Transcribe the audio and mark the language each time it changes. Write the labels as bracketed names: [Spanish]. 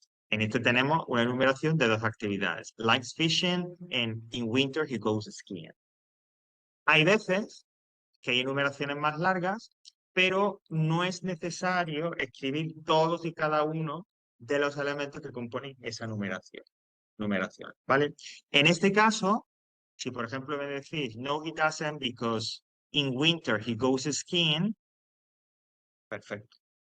[Spanish] En este tenemos una enumeración de 2 actividades. [English] Likes fishing and in winter he goes skiing. [Spanish] Hay veces que hay enumeraciones más largas, pero no es necesario escribir todos y cada uno de los elementos que componen esa numeración, ¿vale? En este caso, si por ejemplo me decís, no, [English] he doesn't because in winter he goes skiing, [Spanish] perfecto.